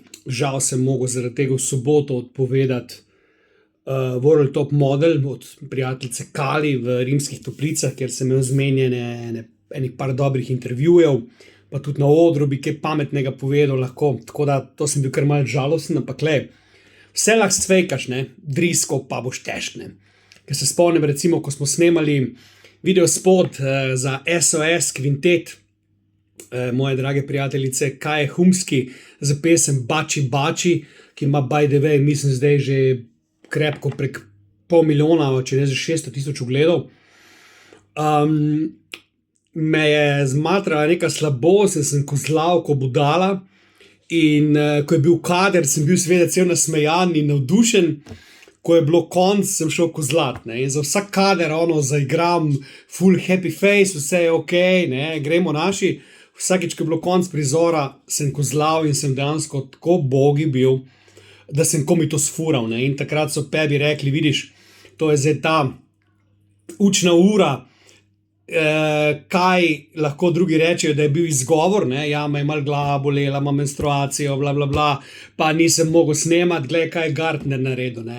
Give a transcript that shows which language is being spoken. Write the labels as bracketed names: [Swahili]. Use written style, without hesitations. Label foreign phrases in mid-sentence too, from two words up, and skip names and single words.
[Slovenian] Žal sem mogel zaradi tega v soboto odpovedati World Top Model od prijateljice Kali v Rimskih Toplicah, kjer sem imel zmenjene enih par dobrih intervjujev, pa tudi na odru bi kaj pametnega povedal lahko, tako da to sem bil kar malo žalosten, ampak vse lahko cvejkaš, ne, drisko pa boš težk, ne. Ker se spomnim recimo, ko smo snemali videospot za SOS Kvintet, moje drage prijateljice Kaje Humski za pesem Bači Bači, ki ima [English] by the way, [Slovenian] mislim zdaj že krepko prek 500,000, če ne za 600,000 ogledov. Me je zmatrala neka slabost, sem kozlal ko budala in ko je bil kader, sem bil seveda cel nasmejan in navdušen. Ko je bilo konc, sem šel kozlat, ne, in za vsak kader zaigram [English] full happy face, [Slovenian] vse je okej, ne, gremo naši. Vsakič, ko je bilo konc prizora, sem kozlal in sem dejansko tako bogi bil, da sem komi to sfural, ne, in takrat so Pebi rekli, vidiš, to je zdaj ta učna ura, kaj lahko drugi rečejo, da je bil izgovor, ne, ja, me je malo glava bolela, imam menstruacijo, bla, bla, bla, pa nisem mogel snemati, glej, kaj je Gartner naredil, ne.